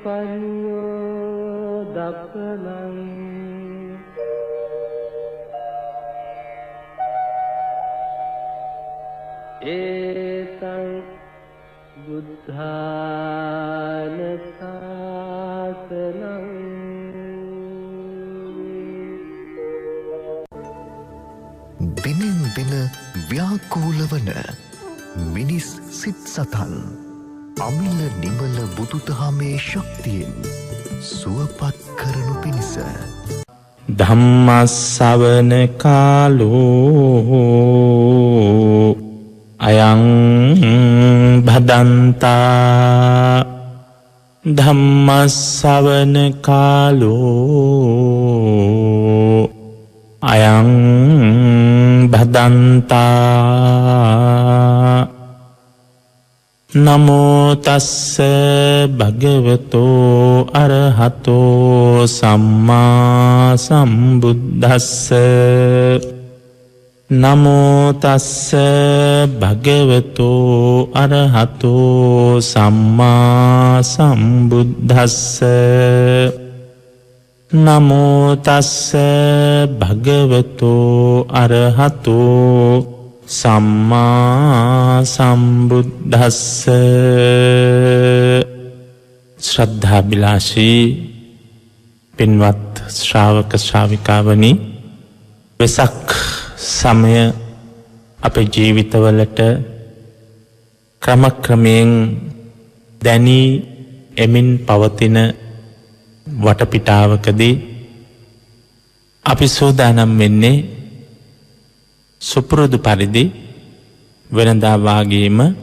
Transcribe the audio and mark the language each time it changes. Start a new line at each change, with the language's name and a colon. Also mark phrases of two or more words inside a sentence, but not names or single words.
Pali: පඤ්ඤෝදප්පනං ඒතං බුද්ධාන සාසනං
Sinhala: දිනෙන් දින ව්‍යාකූල වන මිනිස් සිත් සතන් අමිල නිමල බුදුදහමේ ශක්තියෙන් සුවපත් කරනු පිණිස
Pali: ධම්මස්සවන කාලෝ අයං භදන්තා ධම්මස්සවන කාලෝ අයං භදන්තා නමෝ තස්ස භගවතෝ අරහතෝ සම්මා සම්බුද්දස්ස නමෝ තස්ස භගවතෝ අරහතෝ සම්මා සම්බුද්දස්ස නමෝ තස්ස භගවතෝ අරහතෝ සම්මා සම්බුද්දස්ස.
Sinhala: ශ්‍රද්ධාබිලාෂී පින්වත් ශ්‍රාවක ශ්‍රාවිකාවනි, වෙසක් සමය අපේ ජීවිතවලට ක්‍රමක්‍රමයෙන් දැනී එමින් පවතින වටපිටාවකදී අපි සූදානම් වෙන්නේ සුපුරුදු පරිදි වෙනදා වාගේම